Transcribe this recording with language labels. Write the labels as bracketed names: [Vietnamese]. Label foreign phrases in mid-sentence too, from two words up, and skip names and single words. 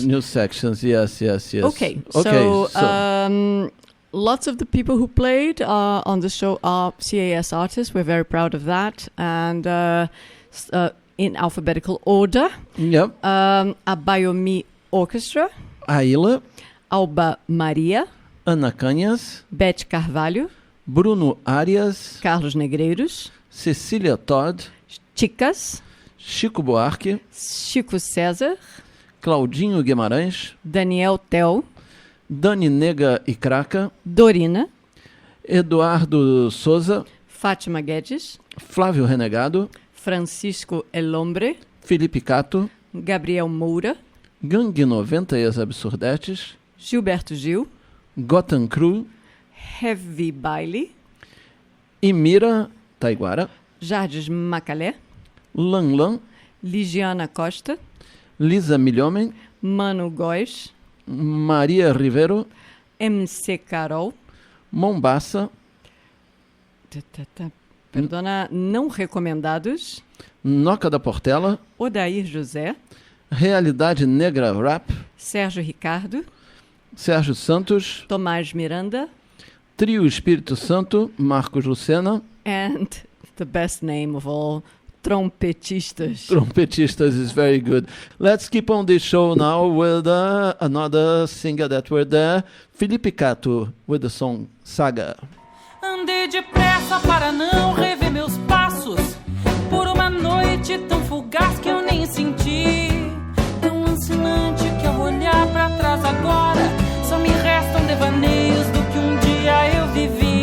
[English] New sections, yes. Okay, so lots of the people who played on the show are CAS artists. We're very proud of that. And in alphabetical order. Yep. A Bayomi Orchestra. Aila. Alba Maria. Ana Canhas. Beth Carvalho. Bruno Arias. Carlos Negreiros. Cecília Todd. Chicas. Chico Buarque. Chico César. Claudinho Guimarães. Daniel Tel. Dani Nega e Craca. Dorina. Eduardo Souza. Fátima Guedes. Flávio Renegado. Francisco Elombre. Felipe Cato. Gabriel Moura. Gangue 90 e as Absurdetes. Gilberto Gil. Gotham Crew. Heavy Baile. Imira Taiguara. Jardes Macalé. Lan. Ligiana Costa. Lisa Milhomem. Mano Góes. Maria Rivero. MC Carol. Mombasa. [Portuguese] Perdona, não recomendados. [English] Noca da Portela. Odair José. Realidade Negra Rap. Sérgio Ricardo. Sérgio Santos. Tomás Miranda. Trio Espírito Santo. Marcos Lucena. And the best name of all, trompetistas. Trompetistas is very good. Let's keep on this show now with another singer that were there. Felipe Cato with the song Saga. [Portuguese] Andei depressa para não rever meus passos, por uma noite tão fugaz que eu nem senti, tão lancinante que ao olhar pra trás agora só me restam devaneios do que um dia eu vivi.